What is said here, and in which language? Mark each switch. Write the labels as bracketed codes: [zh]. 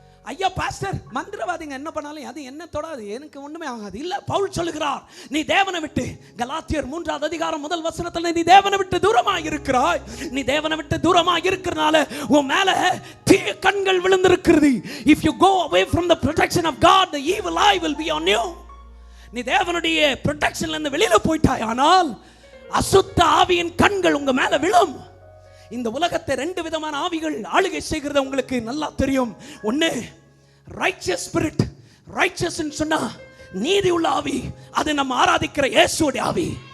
[ta] ஐயா பாஸ்டர், மந்திரவாதிங்க என்ன பண்ணாலும் அது என்ன தொடாது, எனக்கு ஒண்ணுமே ஆகாது. இல்ல, பவுல் சொல்லுகிறார், நீ தேவனை விட்டு, கலாத்தியர் 3வது அதிகாரம் 1 வசனத்துல, நீ தேவனை விட்டு தூரமாக இருக்கிறாய். நீ தேவனை விட்டு தூரமாக இருக்கிறனால உன் மேல தீய கண்கள் விழுந்திருக்கிறது. [en] If you go away from the protection of God, the evil eye will be on you. [ta] நீ தேவனுடைய ப்ரொடெக்ஷன்ல இருந்து வெளியில போய்ட்டாய், ஆனால் அசுத்த ஆவியின் கண்கள் உங்க மேல விழும். இந்த உலகத்தை 2 விதமான ஆவிகள் ஆளுகை செய்கிறது உங்களுக்கு நல்லா தெரியும். ஒன்னு ரைச்சஸ் ஸ்பிரிட். ரைச்சஸ் சொன்னா நீதி உள்ள ஆவி, அது நம்ம ஆராதிக்கிற இயேசுவுடைய ஆவி.